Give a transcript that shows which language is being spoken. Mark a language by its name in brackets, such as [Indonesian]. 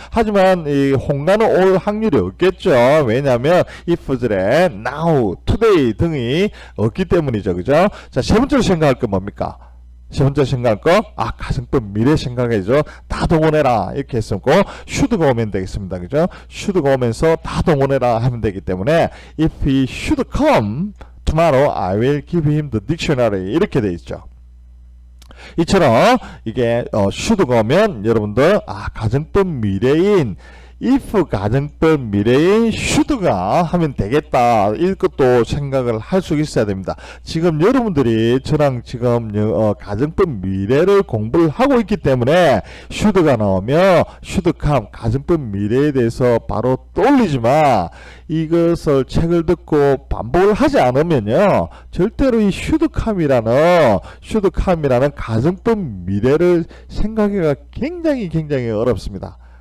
[Korean] 하지만 이 홍가는 올 확률이 없겠죠. 왜냐하면 if절에 now, today 등이 없기 때문이죠. 그죠? 자, 세 번째로 생각할 건 뭡니까? 세 번째 생각할 거, 가정법 미래 생각해줘. 다 동원해라. 이렇게 했었고, should가 오면 되겠습니다. 그죠? should가 오면서 다 동원해라 하면 되기 때문에, [English] if he should come tomorrow, I will give him the dictionary. [Korean] 이렇게 돼 있죠. 이처럼, 이게, should가 오면, 여러분들, 가정법 미래인, if 가정법 미래인 should가 하면 되겠다. 이것도 생각을 할 수 있어야 됩니다. 지금 여러분들이 저랑 지금 가정법 미래를 공부를 하고 있기 때문에 should가 나오면 should come 가정법 미래에 대해서 바로 떠올리지만 이것을 책을 듣고 반복을 하지 않으면요 절대로 이 should come이라는 가정법 미래를 생각하기가 굉장히 어렵습니다.